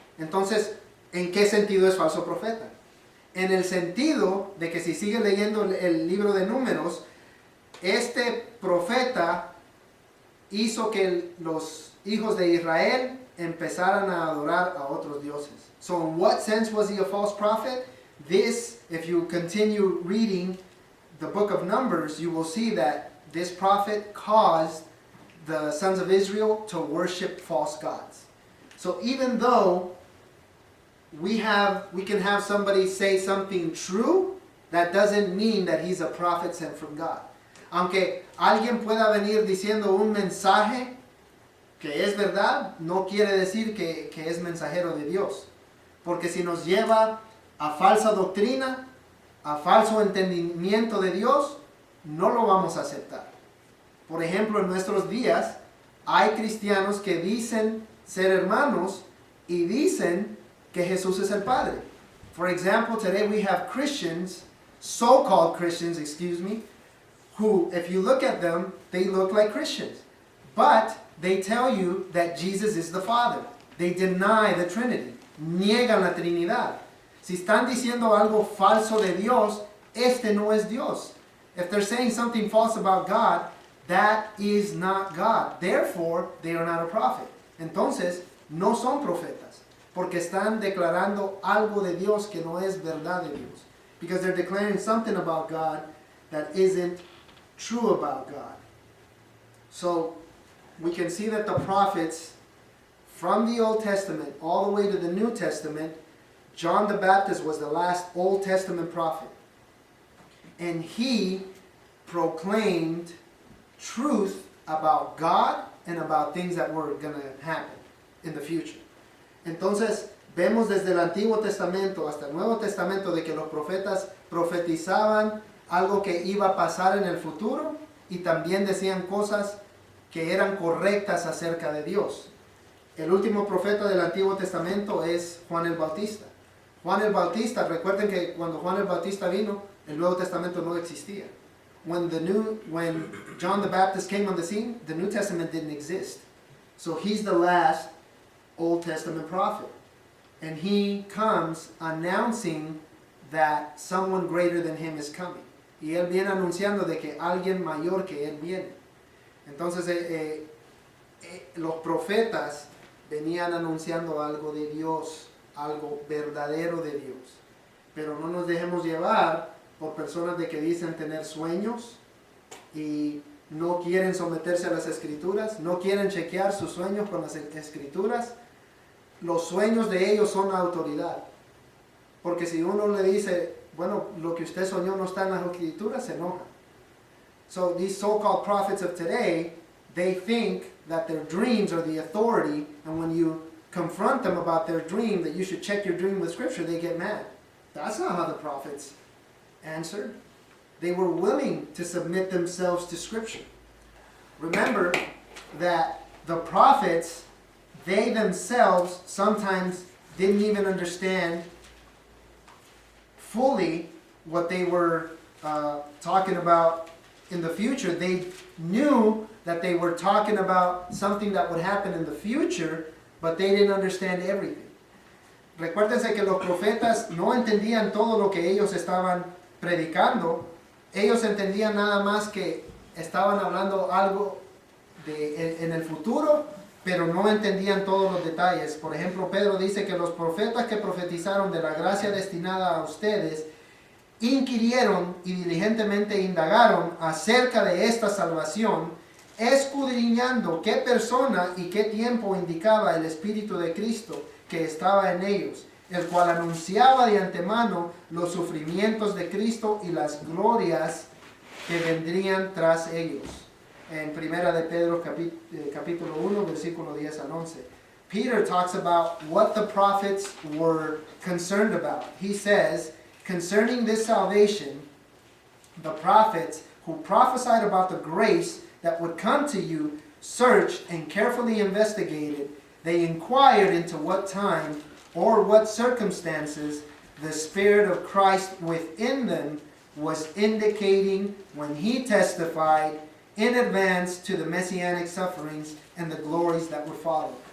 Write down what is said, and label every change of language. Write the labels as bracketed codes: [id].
[es] Entonces, ¿en qué sentido es falso profeta? En el sentido de que si sigue leyendo el libro de Números, este profeta hizo que los hijos de Israel empezaran a adorar a otros dioses. [en] So in what sense was he a false prophet? This, if you continue reading the book of Numbers, you will see that this prophet caused the sons of Israel to worship false gods. So even though we can have somebody say something true, that doesn't mean that he's a prophet sent from God. [es] Aunque alguien pueda venir diciendo un mensaje que es verdad, no quiere decir que es mensajero de Dios. Porque si nos lleva a falsa doctrina, a falso entendimiento de Dios, no lo vamos a aceptar. Por ejemplo, en nuestros días hay cristianos que dicen ser hermanos y dicen que Jesús es el Padre. [en] For example, today we have Christians, so-called Christians, who, if you look at them, they look like Christians. But they tell you that Jesus is the Father. They deny the Trinity. [es] Niegan la Trinidad. Si están diciendo algo falso de Dios, este no es Dios. [en] If they're saying something false about God, that is not God. Therefore, they are not a prophet. [es] Entonces, no son profetas. Porque están declarando algo de Dios que no es verdad de Dios. [en] Because they're declaring something about God that isn't true about God. So, we can see that the prophets from the Old Testament all the way to the New Testament, John the Baptist was the last Old Testament prophet. And he proclaimed truth about God and about things that were going to happen in the future. [es] Entonces, vemos desde el Antiguo Testamento hasta el Nuevo Testamento de que los profetas profetizaban algo que iba a pasar en el futuro y también decían cosas que eran correctas acerca de Dios. El último profeta del Antiguo Testamento es Juan el Bautista. Juan el Bautista, recuerden que cuando Juan el Bautista vino, el Nuevo Testamento no existía. [en] When John the Baptist came on the scene, the New Testament didn't exist. So he's the last Old Testament prophet. And he comes announcing that someone greater than him is coming. [es] Y él viene anunciando de que alguien mayor que él viene. Entonces los profetas venían anunciando algo de Dios, algo verdadero de Dios. Pero no nos dejemos llevar por personas de que dicen tener sueños y no quieren someterse a las escrituras, no quieren chequear sus sueños con las escrituras. Los sueños de ellos son la autoridad. Porque si uno le dice, bueno, lo que usted soñó no está en las escrituras, se enoja. [en] So these so-called prophets of today, they think that their dreams are the authority, and when you confront them about their dream, that you should check your dream with scripture, they get mad. That's not how the prophets answered. They were willing to submit themselves to scripture. Remember that the prophets, they themselves sometimes didn't even understand fully what they were talking about in the future. They knew that they were talking about something that would happen in the future, but they didn't understand everything. [es] Recuérdense que los profetas no entendían todo lo que ellos estaban predicando. Ellos entendían nada más que estaban hablando algo en el futuro, pero no entendían todos los detalles. Por ejemplo, Pedro dice que los profetas que profetizaron de la gracia destinada a ustedes inquirieron y diligentemente indagaron acerca de esta salvación, escudriñando qué persona y qué tiempo indicaba el Espíritu de Cristo que estaba en ellos, el cual anunciaba de antemano los sufrimientos de Cristo y las glorias que vendrían tras ellos. En Primera de Pedro capítulo 1, versículo 10 al 11. [en] Peter talks about what the prophets were concerned about. He says, concerning this salvation, the prophets who prophesied about the grace that would come to you searched and carefully investigated. They inquired into what time or what circumstances the Spirit of Christ within them was indicating when he testified in advance to the messianic sufferings and the glories that would follow.